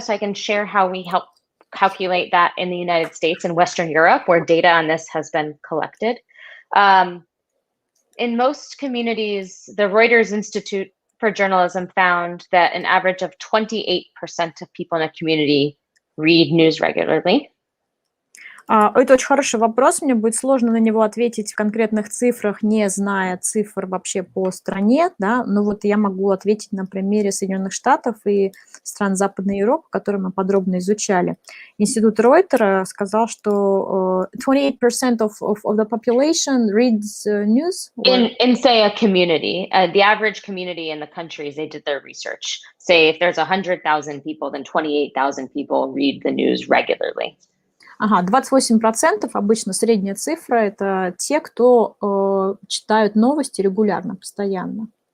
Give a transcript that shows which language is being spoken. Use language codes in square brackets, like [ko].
[en] So I can share how we help calculate that in the United States and Western Europe, where data on this has been collected. In most communities, the Reuters Institute for Journalism found that an average of 28% of people in a community read news regularly. [ru] Это очень хороший вопрос, мне будет сложно на него ответить в конкретных цифрах, не зная цифр вообще по стране, да, но вот я могу ответить на примере Соединенных Штатов и стран Западной Европы, которые мы подробно изучали. Институт Рейтера сказал, что [en] 28% of the population reads news. In say a community, the average community in the countries, they did their research. Say if there's 100,000 people, then 28,000 people read the news regularly. [ru] Ага, 28% обычно средняя цифра, это те, кто читают новости регулярно, постоянно.